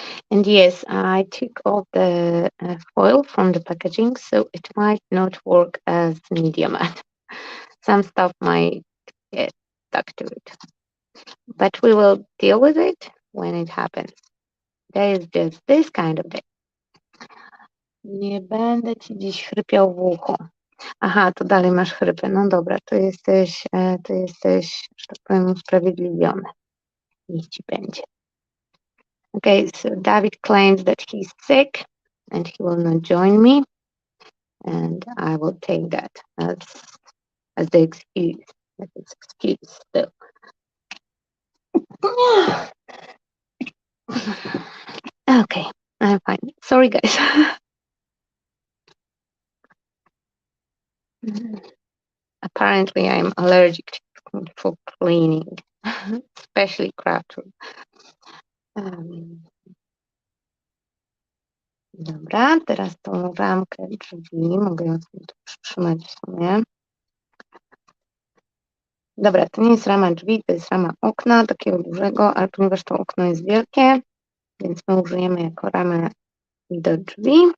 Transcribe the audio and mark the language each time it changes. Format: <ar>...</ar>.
<en>And yes, I took off the foil from the packaging, so it might not work as media mat. Some stuff might get stuck to it. But we will deal with it when it happens. There is just this kind of day.</en> <pl>Nie będę ci dziś chrypiał w ucho. Aha, to dalej masz chrypę. No dobra, to jesteś, że tak powiem, usprawiedliwiony. Niech ci będzie.</pl> <en>Okay, so David claims that he's sick and he will not join me. And I will take that as the excuse. As his excuse, though. Okay, I'm fine. Sorry, guys. Apparently, I'm allergic for cleaning, especially craft room.</en> <pl>Dobra, teraz tą ramkę drzwi mogę ją sobie tu przytrzymać w sumie. Dobra, to nie jest rama drzwi, to jest rama okna, takiego dużego, ale ponieważ to okno jest wielkie, więc my użyjemy jako ramę do drzwi.</pl>